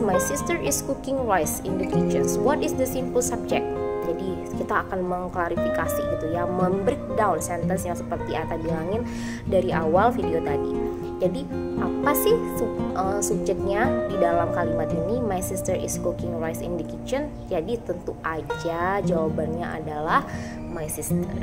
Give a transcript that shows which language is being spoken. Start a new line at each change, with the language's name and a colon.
English: My sister is cooking rice in the kitchen. What is the simple subject?
Indonesian: Jadi kita akan mengklarifikasi gitu ya, membreakdown sentence yang seperti Ata bilangin dari awal video tadi. Jadi apa sih subjeknya di dalam kalimat ini?
English: My sister is cooking rice in the kitchen.
Indonesian: Jadi tentu aja jawabannya adalah
English: my sister.